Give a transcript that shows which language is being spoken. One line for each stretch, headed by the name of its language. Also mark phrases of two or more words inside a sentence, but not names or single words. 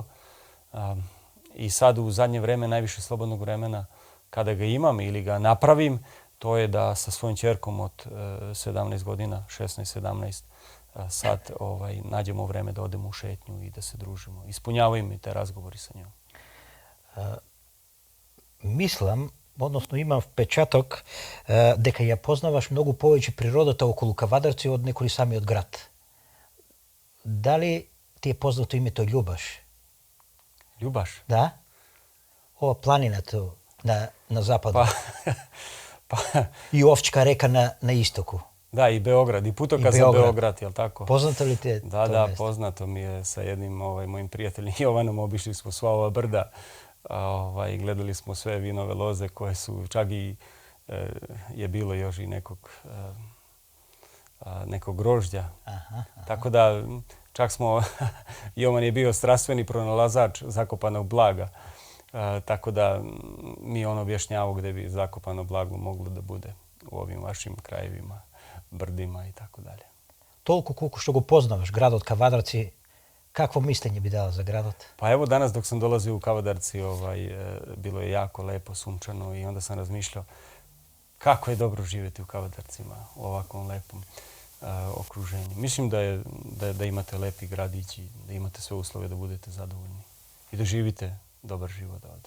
Serbian: I sad u zadnje vreme najviše slobodnog vremena kada ga imam ili ga napravim, to je da sa svojom ćerkom od 17 godina, 16-17, sad nađemo vreme da odemo u šetnju i da se družimo. Ispunjavaju mi te razgovori sa njom.
Macedonian: Мислим, односно имам печаток дека ја познаваш многу повеќе природата околу Кавадарци од некои сами од град. Дали ти е познато името Љубаш? Љубаш? Да. Ова планината на западу. И Овчка река на истоку.
Serbian: Da, i Beograd, i putokaz za Beograd, jel tako?
Macedonian: Познато ли те то
Serbian: Da, poznato mi je sa jednim mojim prijateljem Jovanom. Obišli smo sva ova brda. Gledali smo sve vinove loze koje su, čak i je bilo još i nekog grožđa. Tako da čak smo, Jovan je bio strastveni pronalazač zakopanog blaga. Tako da mi on objašnjavao gde bi zakopano blago moglo da bude u ovim vašim krajevima, brdima i tako dalje.
Macedonian: Толку колку што го познаваш градот Кавадарци, какво мислење би дала за градот?
Serbian: Pa evo danas dok sam dolazio u Kavadarci, bilo je jako lepo, sunčano i onda sam razmišljao kako je dobro živjeti u Kavadarcima, u ovakvom lepom okruženju. Mislim da imate lepi gradić i da imate sve uslove da budete zadovoljni i da živite dobar život ovde.